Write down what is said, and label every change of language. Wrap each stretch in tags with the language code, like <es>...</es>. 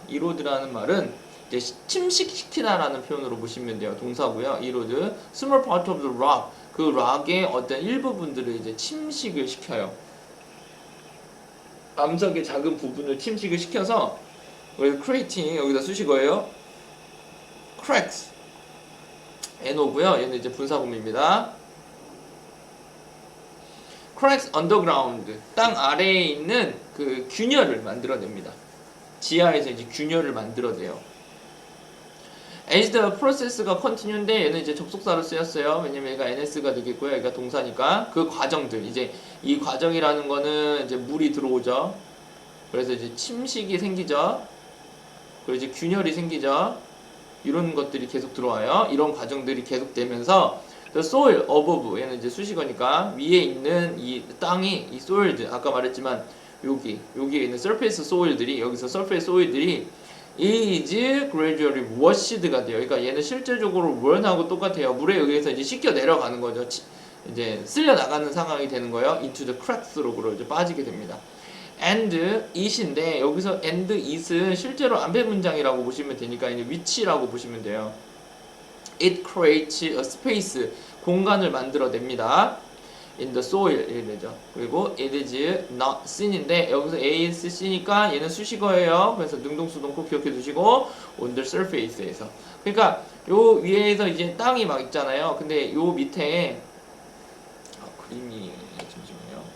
<ko>이로드라는 말은 이제 침식시키다라는 표현으로 보시면 돼요. 동사고요. 이로드,</ko> <en>small part of the rock</en> <ko>그 락의 어떤 일부분들을 이제 침식을 시켜요. 암석의 작은 부분을 침식을 시켜서 그래서 creating 여기다 수식어예요. cracks NO고요. 얘는 이제 분사구문입니다.</ko> <en>cracks underground</en> <ko>땅 아래에 있는 그 균열을 만들어냅니다. 지하에서 이제 균열을 만들어내요.</ko> <en>as the process</en> <ko>가 continue인데 얘는 이제 접속사로 쓰였어요. 왜냐면 얘가 NS가 되겠고요. 얘가 동사니까 그 과정들 이제 이 과정이라는 거는 이제 물이 들어오죠. 그래서 이제 침식이 생기죠. 그리고 이제 균열이 생기죠. 이런 것들이 계속 들어와요. 이런 과정들이 계속되면서</ko> <en>the soil above,</en> <ko>얘는 이제 수식어니까 위에 있는 이 땅이, 이 soil들, 아까 말했지만 여기에 있는 surface soil들이, 여기서 surface soil들이</ko> <en>is gradually washed</en> <ko>가 돼요. 그러니까 얘는 실제적으로 원하고 똑같아요. 물에 의해서 이제 씻겨 내려가는 거죠. 이제 쓸려 나가는 상황이 되는 거예요.</ko> <en>into the cracks</en> <ko>로 이제 빠지게 됩니다. and it인데 여기서 and it은 실제로 앞에 문장이라고 보시면 되니까 이제 위치라고 보시면 돼요.</ko> <en>It creates a space,</en> <ko>공간을 만들어냅니다.</ko> <en>in the soil</en> <ko>이렇게 되죠. 그리고 it is not sin인데 여기서 ASC니까 얘는 수식어예요. 그래서 능동수동 꼭 기억해 두시고</ko> <en>on the surface</en> <ko>에서, 그러니까 요 위에서 이제 땅이 막 있잖아요. 근데 요 밑에 그림이, 잠시만요.</ko>